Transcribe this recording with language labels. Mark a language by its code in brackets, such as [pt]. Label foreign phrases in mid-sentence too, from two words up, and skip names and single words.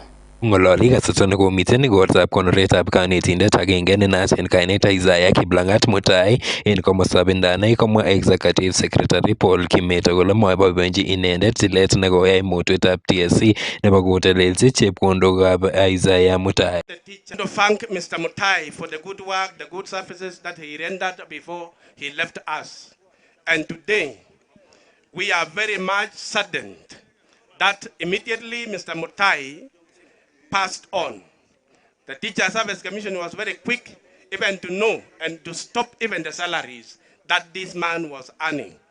[kln] Ngololi kasarta nekomiten igortab konoretab kanetindet agenge nenaat en kainet Isaiah Kiplangat Mutai en komostab Ndanai komwa [en] Executive Secretary [kln] Paul Kimeto kole moboiboenchi inendet tilet nekoyai mutwetab TSC nebo kotelelchi chepkondokab Isaiah Mutai. [en] To thank Mr. Mutai for the good work, the good services that he rendered before he left us. And today we are very much saddened that immediately Mr. Mutai passed on. The Teacher Service Commission was very quick even to know and to stop even the salaries that this man was earning.